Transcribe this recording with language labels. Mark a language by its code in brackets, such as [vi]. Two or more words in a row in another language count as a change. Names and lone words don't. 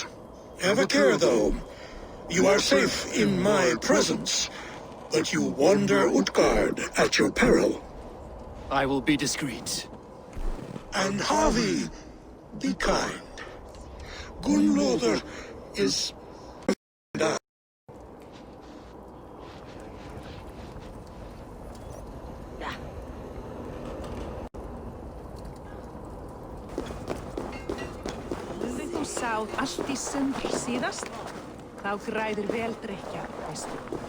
[en] Have a care, though. You are safe in my presence, but you wander Utgard at your peril. I will be discreet. And Havi, be kind. Gunnlóður is... [is] Hafðu þú sáð allt í sundr síðast? Þá græðir vel drykkja, veistu.